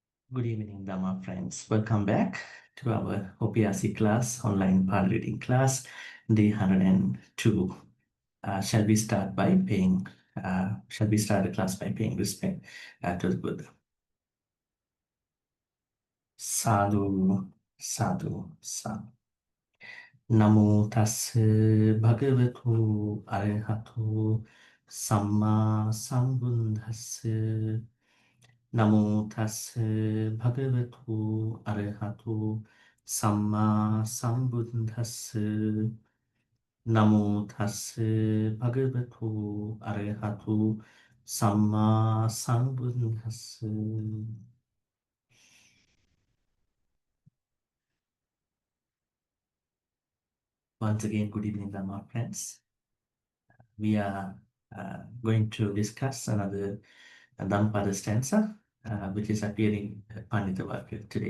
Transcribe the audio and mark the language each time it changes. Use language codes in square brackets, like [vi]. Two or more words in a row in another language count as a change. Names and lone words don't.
[en] Good evening, Dhamma friends. Welcome back to our OPRC class, online Pali reading class, day 102. Shall we start the class by paying respect to the Buddha? [pi] Sadhu, sadhu, sadhu. Namo tassa bhagavato arahato samma sambuddhassa. Namo tassa bhagavato arahato samma sambuddhassa. Namo tassa bhagavato arahato samma sambuddhassa. [en] Once again, good evening, Dhamma friends. We are going to discuss another Dhammapada stanza, which is appearing in Pandita Vakya today.